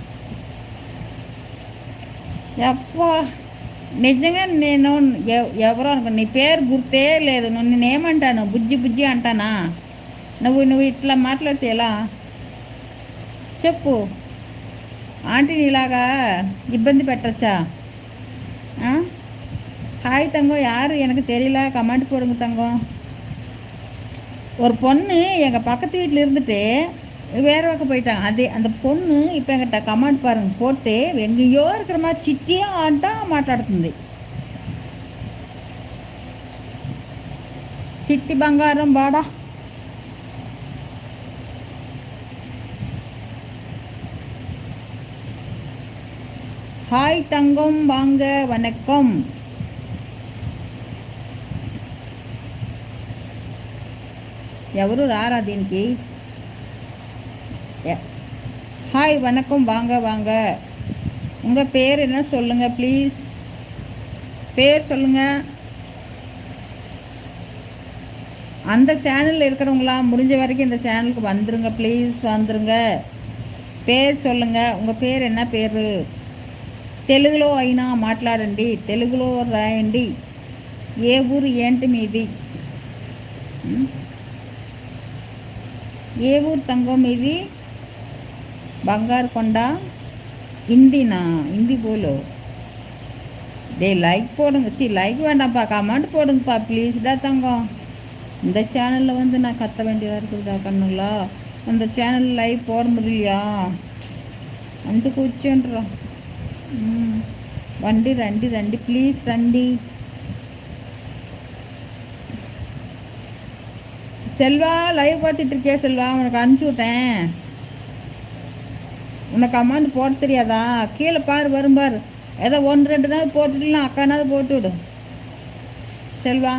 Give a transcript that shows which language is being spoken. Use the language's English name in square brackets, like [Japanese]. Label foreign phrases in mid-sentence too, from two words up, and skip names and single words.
[Telugu] అప్పా నిజంగా నేను ఎవరో అనుకో, నీ పేరు గుర్తే లేదు. నేనేమంటాను? బుజ్జి బుజ్జి అంటానా? నువ్వు ఇట్లా మాట్లాడితే ఎలా చెప్పు? ఆంటీని ఇలాగా ఇబ్బంది పెట్టచ్చా? [Tamil] ஹாய் தங்கம், யார் எனக்கு தெரியல, கமெண்ட் போடுங்க தங்கம். ஒரு பொண்ணு எங்கள் பக்கத்து வீட்டில் இருந்துட்டு வேறு பக்கம் போயிட்டாங்க. அந்த பொண்ணு இப்போ எங்கிட்ட கமெண்ட் பாருங்க போட்டு எங்கேயோ இருக்கிற மாதிரி [Telugu] చిట్టియా అంట మాట్లాడుతుంది. చిట్టి బంగారం బాడా. [Tamil] ஹாய் தங்கம் வாங்க வணக்கம். [Telugu] ఎవరు రారా దీనికి? [Tamil] ஹாய் வணக்கம் வாங்க வாங்க. உங்கள் பேர் என்ன சொல்லுங்கள் ப்ளீஸ். பேர் சொல்லுங்கள். அந்த சேனலில் இருக்கிறவங்களாம் முடிஞ்ச வரைக்கும் இந்த சேனலுக்கு வந்துருங்க ப்ளீஸ், வந்துருங்க. పేరు சொல்லுங்கள். உங்கள் பேர் என்ன பேர்? [Telugu] తెలుగులో అయినా మాట్లాడండి, తెలుగులో రాయండి. ఏ ఊరు ఏంటి మీది? ఏ ఊరు తంగం మీది? బంగారు కొండ. [Tamil] ஹிந்தினா? ஹிந்தி போலோ. லைக் போடுங்க. லைக் வேண்டாம்ப்பா, கமெண்ட் போடுங்கப்பா ப்ளீஸ்டா தங்கம். இந்த சேனலில் வந்து நான் கத்த வேண்டியதாக இருக்குதுடா கண்ணுங்களா. அந்த சேனலில் லைவ் போட முடியலையா? [Telugu] అందుకు వచ్చేంట్రా. రండి రండి రండి ప్లీజ్ రండి. [Tamil] செல்வா லைவ் பார்த்துட்டு இருக்கியா செல்வா? உனக்கு அனுப்பிச்சி விட்டேன். உனக்கு அமௌண்ட் போட தெரியாதா? கீழே பாரு, வரும் பாரு. ஏதோ 1-2 நாள் போட்டுடலாம், அக்கானாவது போட்டு விடு செல்வா.